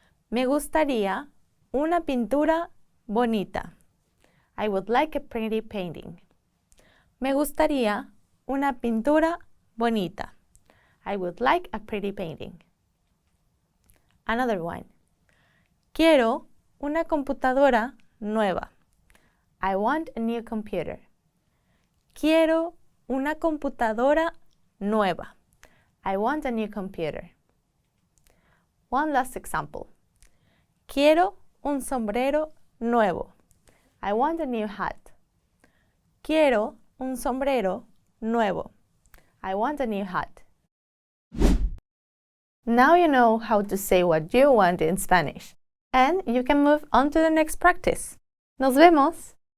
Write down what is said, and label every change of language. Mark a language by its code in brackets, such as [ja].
[es] Me gustaría una pintura bonita. [en] I would like a pretty painting. [es] Me gustaría una pintura bonita. [en] I would like a pretty painting. Another one. [es] Quiero una computadora nueva. [en] I want a new computer. [es] Quiero una computadora nueva. [en] I want a new computer. One last example. [es] Quiero un sombrero nuevo. [en] I want a new hat. [es] Quiero un sombrero nuevo. [en] I want a new hat. Now you know how to say what you want in Spanish, and you can move on to the next practice. [es] ¡Nos vemos!